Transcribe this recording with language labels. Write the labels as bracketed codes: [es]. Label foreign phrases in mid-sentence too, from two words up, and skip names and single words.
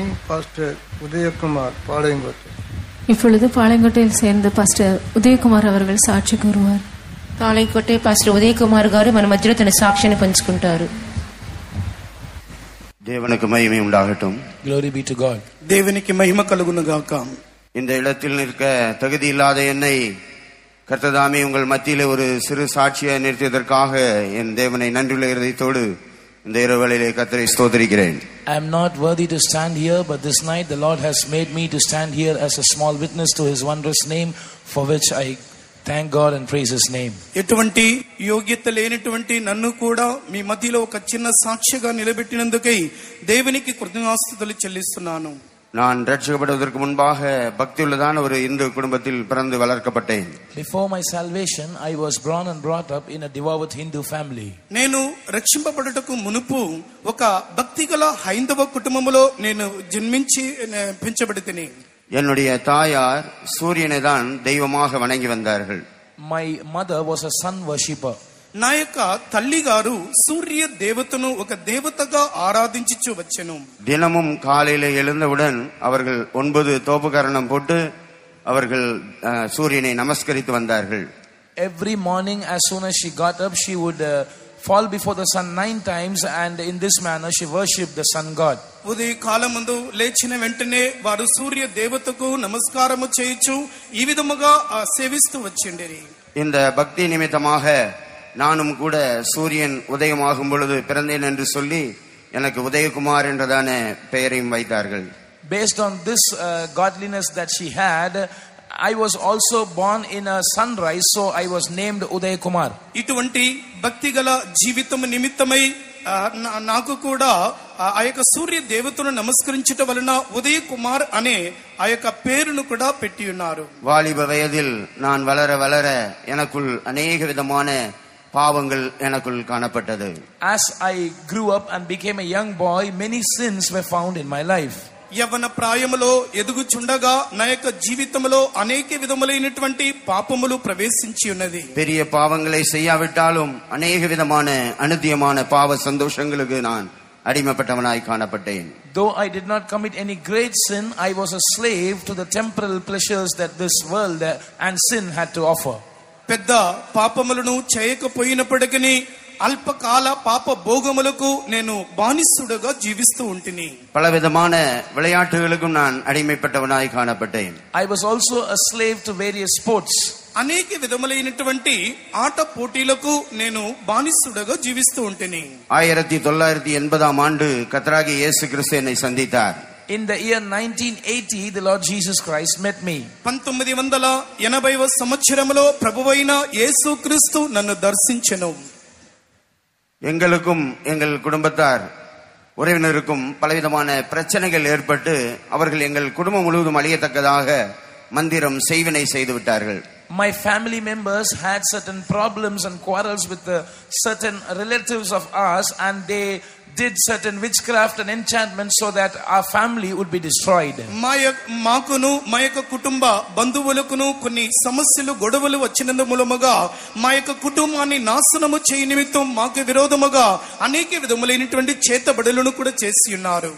[ta] பாஸ்டர் உதயகுமார் பாளையங்கோட்டை. இப்பொழுது பாளையங்கோட்டையில் சேர்ந்த பாஸ்டர் ఉదయకుమార్ அவர்கள் [te] సాక్షి కోరువారు. పాళెంకోటే పాస్టర్ ఉదయకుమార్ గారు మన మధ్యలో తన సాక్ష్యాన్ని పంచుకుంటారు. [ta] தேவனுக்கு மகிமை உண்டாகட்டும். [en] Glory be to God. [ta] தேவனுக்கு மகிமை [te] కలుగును గాక. [ta] இந்த இடத்தில் நிற்க தகுதி இல்லாத என்னை கர்த்ததாமே உங்கள் மத்தியிலே ஒரு சிறு சாட்சியை நிறுத்தியதற்காக என் தேவனை நன்றியுள்ள இருதயத்தோடு இந்த இரவேளையிலே கர்த்தரை ஸ்தோத்திரிக்கிறேன். [en] I am not worthy to stand here, but this night the Lord has made me to stand here as a small witness to His wondrous name, for which I thank God and praise His name. [te] ఎటువంటి యోగ్యత లేనటువంటి నన్ను కూడా మీ మధ్యలో ఒక చిన్న సాక్షిగా నిలబెట్టినందుకై దేవునికి కృతజ్ఞతాస్తుతులు చెల్లిస్తున్నాను. [ta] நான் ரட்சிக்கப்படுவதற்கு முன்பாக பக்தியுள்ளதான ஒரு இந்து குடும்பத்தில் பிறந்து வளர்க்கப்பட்டேன். [en] Before my salvation I was born and brought up in a devout Hindu family. [te] నేను రక్షింపబడుటకు మునుపు ఒక భక్తిగల హైందవ కుటుంబములో నేను జన్మించి పెంచబడితిని. [ta] என்னுடைய தாயார் சூரியனை தான் தெய்வமாக வணங்கி வந்தார்கள். [en] My mother was a sun worshipper. [te] నా యొక్క తల్లి గారు సూర్య దేవతను ఒక దేవతగా ఆరాధించుచు వచ్చెను. [ta] தினமும் காலையில எழுந்தவுடன் அவர்கள் 9 தோப்புக்கரணம் போட்டு அவர்கள் சூரியனை நமஸ்கரித்து வந்தார்கள். [en] Every morning as soon as she got up she would fall before the sun 9 times, and in this manner she worshipped the sun god. [te] ఉదయ కాలమందు లేచిన వెంటనే వారు సూర్య దేవతకు నమస్కారము చేయొచ్చు ఈ విధముగా సేవిస్తూ వచ్చిండేరి. [ta] இந்த பக்தி நிமித்தமாக நானும் கூட சூரியன் உதயமாகும் பொழுது பிறந்தேன் என்று சொல்லி எனக்கு உதயகுமார் என்றதான பெயரையும் வைத்தார்கள். [en] Based on this godliness that she had, I was also born in a sunrise, so I was named Udayakumar. [te] ఇటువంటి భక్తిగల జీవితం నిమిత్తమై నాకు కూడా ఆ యొక్క సూర్య దేవతను నమస్కరించటం వలన ఉదయ కుమార్ అనే ఆ యొక్క పేరును కూడా పెట్టి ఉన్నారు. [ta] வாலிப வயதில் நான் வளர வளர எனக்குள் அநேக விதமான பாவங்கள் எனக்குள் காணப்பட்டது. [en] As I grew up and became a young boy, many sins were found in my life. [te] యవ్వన ప్రాయములో ఎదుగుచుండగా నా యొక్క జీవితంలో అనేక విధములైనటువంటి పాపములు ప్రవేశించి ఉన్నది. [ta] பெரிய பாவங்களை செய்யாவிட்டாலும் அநேக விதமான அனுதியமான பாவ சந்தோஷங்களுக்கு நான் அடிமைப்பட்டவனாய் காணப்பட்டேன். [en] Though I did not commit any great sin, I was a slave to the temporal pleasures that this world and sin had to offer. [te] పెద్ద పాపములను చేయకపోయినప్పటికీ అల్పకాల పాప భోగములకు నేను బానిసుడుగా జీవిస్తూ ఉంటిని. [ta] பலவிதமான விளையாட்டுகளுக்கும் நான் அடிமைப்பட்டவனாய் காணப்பட்டேன். [en] I was also a slave to various sports. [te] అనేక విధములైనటువంటి ఆట పోటీలకు నేను బానిసుడుగా జీవిస్తూ ఉంటిని. [ta] 1980 ஆண்டு கர்த்தராகிய இயேசு கிறிஸ்து என்னை சந்தித்தார். [en] In the year 1980, the Lord Jesus Christ met me. [te] 1980వ సంవత్సరములో ప్రభువైన యేసుక్రీస్తు నన్ను దర్శించెను. [ta] எங்களுக்கும் எங்கள் குடும்பத்தார் உறவினருக்கும் பலவிதமான பிரச்சனைகள் ஏற்பட்டு அவர்கள் எங்கள் குடும்பம் முழுவதும் அழியத்தக்கதாக மந்திரம் செய்வினை செய்து விட்டார்கள். [en] My family members had certain problems and quarrels with certain relatives of ours, and they did certain witchcraft and enchantment so that our family would be destroyed. [te] మాకును మా యొక్క కుటుంబ బంధువులకును కొన్ని సమస్యలు గొడవలు వచ్చినందు మూలముగా మా యొక్క కుటుంబాన్ని నాశనము చేయ నిమిత్తం మాకు విరోధముగా అనేక విధములైనటువంటి చేతబడులను కూడా చేసి ఉన్నారు.